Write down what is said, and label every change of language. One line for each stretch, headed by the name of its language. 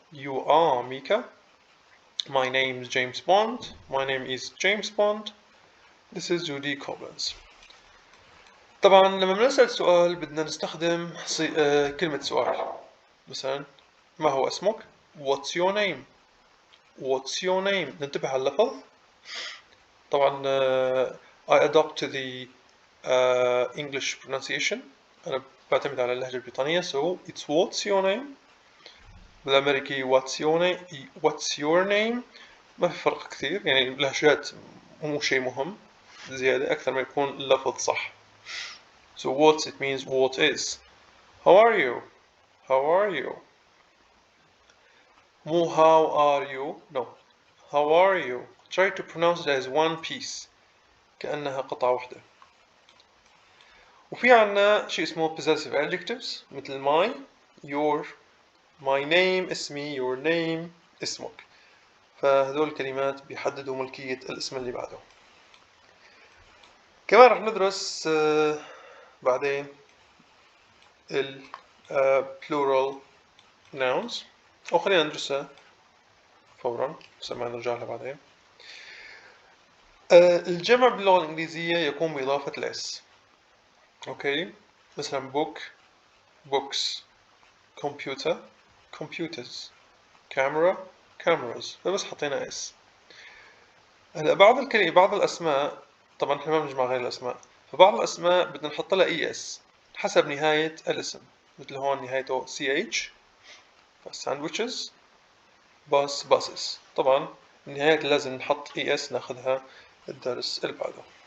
English: You are Mika. My name is James Bond. My name is James Bond. This is Judy Collins.
Arabic: طبعا لما بنسأل سؤال بدنا نستخدم كلمة سؤال. مثلا ما هو اسمك؟
English: What's your name? What's your name?
Arabic: ننتبه على اللفظ. طبعا
English: I adopt the English pronunciation.
Arabic: أنا بعتمد على اللهجة البريطانية.
English: So it's what's your name.
Arabic: بالأمريكي
English: what's your name.
Arabic: ما في فرق كثير، يعني اللهجات مو شيء مهم زيادة أكثر ما يكون اللفظ صح.
English: So what it means what is. How are you? How are you? مو how are you. No. How are you? Try to pronounce it as one piece.
Arabic: كأنها قطعة واحدة. وفي عنا شيء اسمه
English: possessive adjectives
Arabic: مثل
English: my, your, my name
Arabic: اسمي,
English: your name
Arabic: اسمك. فهذول الكلمات بيحددوا ملكية الاسم اللي بعده. كمان رح ندرس بعدين ال
English: plural nouns،
Arabic: أو خلينا ندرسها فورا بس ما نرجع لها بعدين. الجمع باللغة الإنجليزية يكون بإضافة الاس. أوكي، مثلا book books، computer computers، camera cameras، فبس حطينا اس. هلا بعض الأسماء طبعا احنا ما بنجمع غير الأسماء، فبعض الأسماء بدنا نحط لها اي اس حسب نهاية الاسم، مثل هون نهايته ch
English: sandwiches buses.
Arabic: طبعا النهاية لازم نحط اي اس ناخذها الدرس اللي بعده.